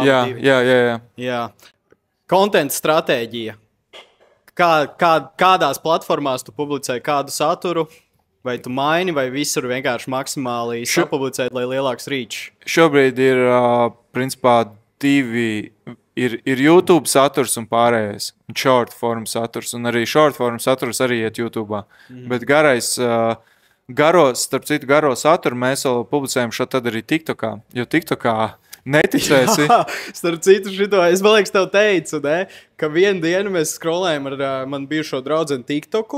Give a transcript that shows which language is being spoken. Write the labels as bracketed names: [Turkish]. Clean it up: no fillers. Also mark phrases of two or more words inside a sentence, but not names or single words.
[Latvian] Jā. Content stratēģija. Kādās platformās tu publicē kādu saturu? Vai tu maini, vai visur vienkārši maksimāli sapublicēt, lai lielāks reach? Šobrīd ir, principā, divi. Ir YouTube saturs un pārējais. [English] Short form [Latvian] saturs. Un arī [English] short form [Latvian] saturs arī iet YouTube. Bet starp citu, garo saturu mēs vēl publicējam šo tad arī TikTokā. Jo TikTokā neticēsi. Jā, starp citu šito, es man liekas tev teicu, ne? Ka vienu dienu mēs scrollējam ar man bijušo draudzeni TikToku.